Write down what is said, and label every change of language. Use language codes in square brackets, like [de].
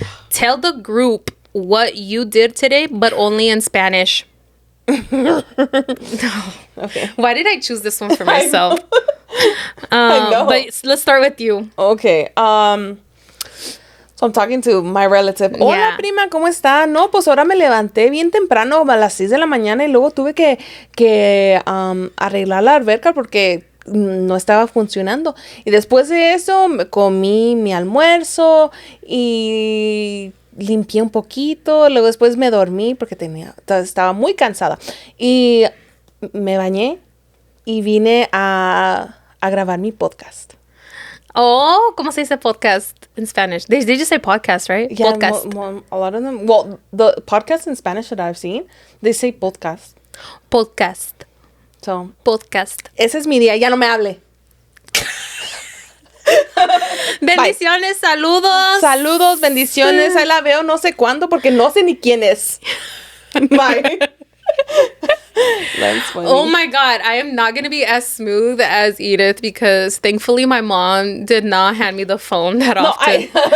[en] Tell the group what you did today, but only in Spanish. No. Okay. Why did I choose this one for myself? I know. But let's start with you. Okay. So I'm talking to my relative. [es] Hola, prima, ¿cómo está? No, pues ahora me levanté bien temprano a las 6 de la mañana y luego tuve que arreglar la alberca porque no estaba funcionando. Y después de eso me comí mi almuerzo y limpié un poquito. Luego después me dormí porque estaba muy cansada. Y me bañé y vine a grabar mi podcast. Oh, ¿cómo se dice podcast [en] in Spanish? They just say podcast, right? Yeah, podcast. A lot of them. Well, the podcasts in Spanish that I've seen, they say podcast. Podcast. So, podcast. [es] Ese es mi día. Ya no me hable. Bendiciones, [en] bye. [es] saludos. Saludos, bendiciones. Ahí la veo no sé cuándo porque no sé ni quién es. [en] Bye. That's funny. Oh my God, I am not going to be as smooth as Edith because thankfully my mom did not hand me the phone that often.